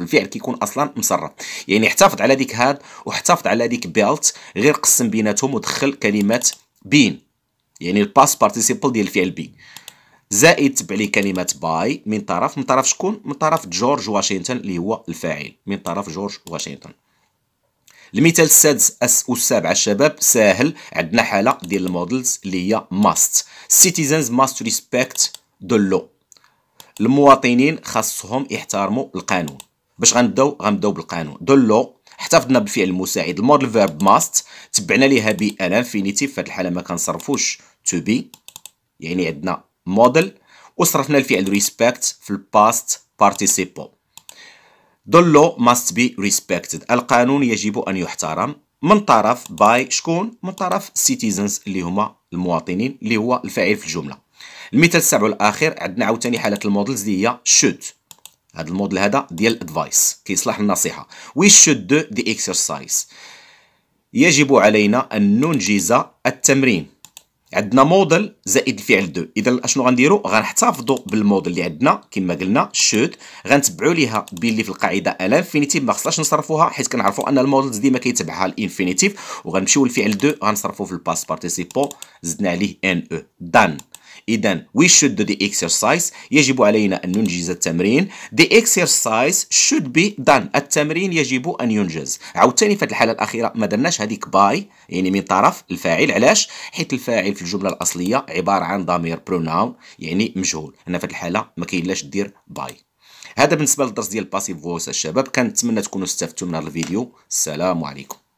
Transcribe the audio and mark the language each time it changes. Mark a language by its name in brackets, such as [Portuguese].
[Arabic] الفعل كيكون اصلا مصرف، يعني احتفظ على ديك هاد واحتفظ على ديك بيلت، غير قسم بيناتهم ودخل كلمه بين يعني الباست بارتيسيبل ديال الفعل بي. زائد تبع ليه كلمه باي من طرف شكون؟ من طرف جورج واشنطن اللي هو الفاعل، من طرف جورج واشنطن. المثال السادس والسابع الشباب ساهل. عندنا حاله ديال المودلز اللي هي must. [English] citizens must respect the law. [Arabic] المواطنين خاصهم يحترموا القانون. باش غنبداو بالقانون. the law احتفظنا بالفعل المساعد المودل فيرب must، تبعنا ليها بي ان انفينيتيف. في هذه الحاله ما كنصرفوش to be يعني عندنا موديل، وصرفنا الفعل respect في الباست participle. [English] The law must be respected. [Arabic] القانون يجب أن يحترم من طرف by شكون؟ من طرف citizens اللي هما المواطنين اللي هو الفاعل في الجملة. المثال السابع والأخير عندنا عاوتاني حالة المودلز اللي هي should. هذا الموديل هذا ديال advice كيصلح للنصيحة. [English] We should do the exercise. [Arabic] يجب علينا أن ننجز التمرين. عندنا موديل زائد الفعل دو. اذا اشنو غنديروا؟ غنحتفظوا بالموديل اللي عندنا كما قلنا شود، غنتبعوا ليها باللي في القاعده الانفينيتيف ما خصناش نصرفوها حيت كنعرفوا ان الموديلز ديما كيتبعها الانفينيتيف. وغنمشيو للفعل دو غنصرفوه في الباست بارتيسيبل، زدنا عليه ان او دان. [English] إذا we should do the exercise. [Arabic] يجب علينا أن ننجز التمرين. [English] The exercise should be done. [Arabic] التمرين يجب أن ينجز. عاوتاني في هذه الحالة الأخيرة ما درناش هذيك باي يعني من طرف الفاعل. علاش؟ حيت الفاعل في الجملة الأصلية عبارة عن ضمير pronoun يعني مجهول. هنا في هذه الحالة ما كاينلاش دير باي. هذا بالنسبة للدرس ديال الباسيف فويس الشباب. كنتمنى تكونوا استفدتوا من هذا الفيديو. السلام عليكم.